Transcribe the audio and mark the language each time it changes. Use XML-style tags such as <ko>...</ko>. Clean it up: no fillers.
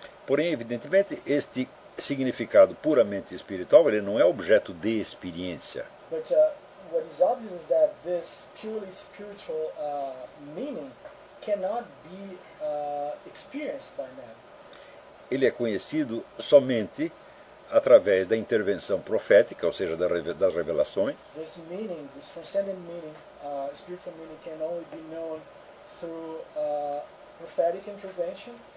<pt>Porém, evidentemente, este significado puramente espiritual, ele não é objeto de experiência.</pt> <en>But what is obvious is that this purely spiritual meaning cannot be experienced by man.</en> <pt>Ele é conhecido somente através da intervenção profética, ou seja, das revelações.</pt> <en>This meaning, this transcendent meaning, spiritual meaning can only be known through prophetic intervention.</en>